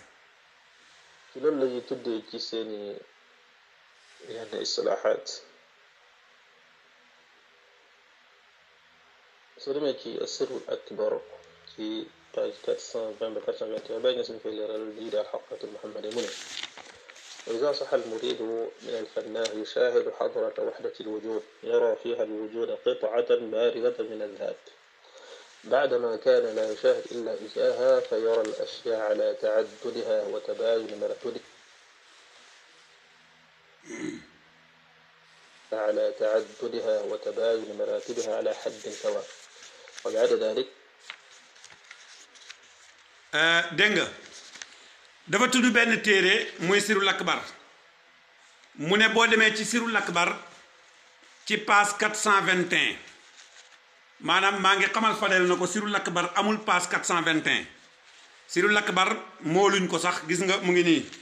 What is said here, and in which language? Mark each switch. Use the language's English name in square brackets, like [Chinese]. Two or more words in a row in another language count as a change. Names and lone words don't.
[Wolof] ci loolu la ñuy tuddee ci seeni yenn istilaaxaat soo demee ci Sirul Akbar ci page 420 ba 421 Baye Niass ñu koy leeral lii daal xaqatul Muhammadi mu ne [Arabic] وإذا صح المريد من الفنان يشاهد حضرة وحدة الوجود يرى فيها الوجود قطعة باردة من الذات بعدما كان لا يشاهد إلا إياها فيرى الأشياء على تعددها وتباين مراتبها على حد سواء وبعد ذلك [Wolof] دنگا dafa tudd benn téere muy Sirul Akbar mu ne boo demee ci Sirul Akbar ci page 421 maanaam maa ngi xamal Fadel na ko Sirul Akbar amul page 421 Sirul Akbar mooluñ ko sax gis nga mu ngi nii